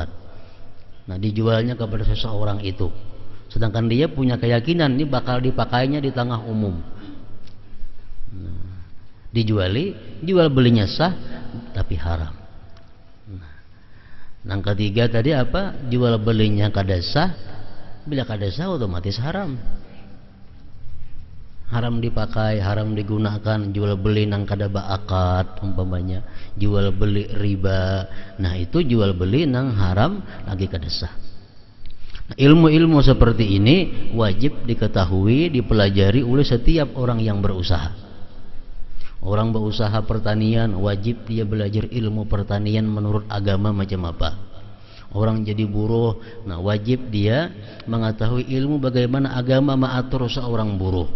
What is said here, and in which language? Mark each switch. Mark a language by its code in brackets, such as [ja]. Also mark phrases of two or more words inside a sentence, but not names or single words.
[id] Nah, dijualnya kepada seseorang itu, sedangkan dia punya keyakinan ini bakal dipakainya di tengah umum. Nah, jual belinya sah tapi haram. Nah, yang ketiga tadi apa? Jual belinya kada sah. Bila kada sah otomatis haram. Haram dipakai, haram digunakan. [bjn] Jual beli nang kada baakad umpamanya, jual beli riba. Nah, itu jual beli nang haram lagi kada sah. [id] Ilmu-ilmu seperti ini wajib diketahui, dipelajari oleh setiap orang yang berusaha. Orang berusaha pertanian wajib dia belajar ilmu pertanian menurut agama macam apa. Orang jadi buruh, nah wajib dia mengetahui ilmu bagaimana agama mengatur seorang buruh.